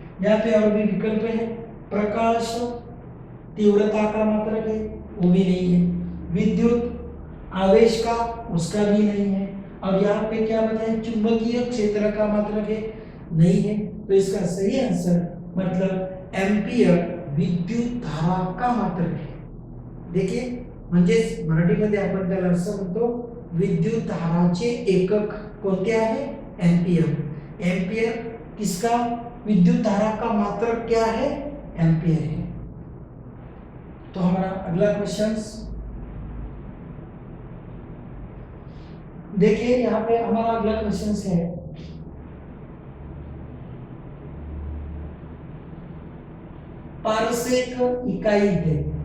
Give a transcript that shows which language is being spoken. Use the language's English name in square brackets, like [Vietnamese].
[Hindi] यहाँ पे और भी विकल्प है, प्रकाश तीव्रता का मात्रक है, वो भी नहीं है। विद्युत आवेश का, उसका भी नहीं है। और यहाँ पे क्या बताया, चुंबकीय क्षेत्र का मात्रक है, नहीं है। तो इसका सही आंसर मतलब एम्पियर विद्युत धारा का मात्रक है। [Marathi] देखिए म्हणजे मराठीमध्ये आपण त्याला असं म्हणतो, विद्युत धाराचे एकक कोणते आहे? [Hindi] एम्पियर। एम्पियर किसका विद्युत धारा का मात्रक क्या है? एम्पियर है। तो हमारा अगला क्वेश्चन देखिए, यहाँ पे हमारा अगला क्वेश्चन है, पारसेक इकाई है।